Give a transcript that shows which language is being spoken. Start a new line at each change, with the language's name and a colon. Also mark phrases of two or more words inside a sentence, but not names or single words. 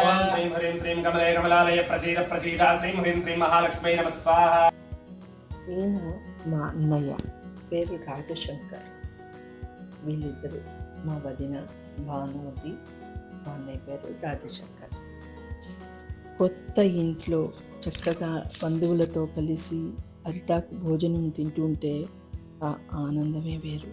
Sanskrit: ओम श्रीं ह्रीं श्रीं कमले कमलालय प्रसीद श्रीं ह्रीं श्रीं महालक्ष्मी नमः स्वाहा।
Telugu: ఈయన మా అన్నయ్య, పేరు రాజశంకర్. వీళ్ళిద్దరు మా వదిన భానుమతి, మా అన్నయ్య పేరు రాజశంకర్. కొత్త ఇంట్లో చక్కగా బంధువులతో కలిసి అరిటాకు భోజనం తింటుంటే ఆ ఆనందమే వేరు.